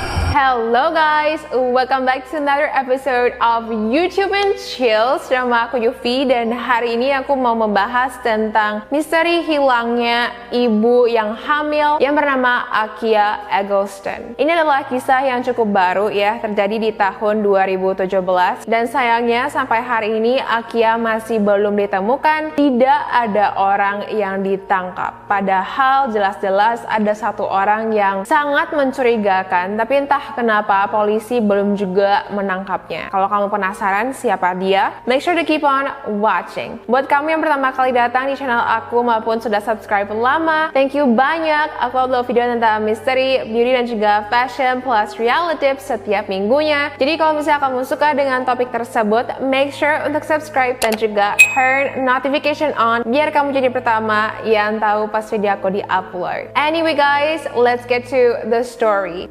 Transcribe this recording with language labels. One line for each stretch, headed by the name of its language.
English: Hello guys, welcome back to another episode of YouTube and Chill.
Indonesian: Nama aku Yufi dan hari ini aku mau membahas tentang misteri hilangnya ibu yang hamil yang bernama Akia Eggleston. Ini adalah kisah yang cukup baru ya, terjadi di tahun 2017 dan sayangnya sampai hari ini Akia masih belum ditemukan. Tidak ada orang yang ditangkap. Padahal jelas-jelas ada 1 orang yang sangat mencurigakan, tapi entah kenapa polisi belum juga menangkapnya. Kalau kamu penasaran siapa dia,
English: make sure to keep on watching.
Indonesian: Buat kamu yang pertama kali datang di channel aku maupun sudah subscribe lama, thank you banyak. Aku upload video tentang misteri, beauty dan juga fashion plus reality tips setiap minggunya. Jadi kalau misalnya kamu suka dengan topik tersebut, make sure untuk subscribe dan juga turn notification on biar kamu jadi pertama yang tahu pas video aku di-upload.
English: Anyway guys, let's get to the story.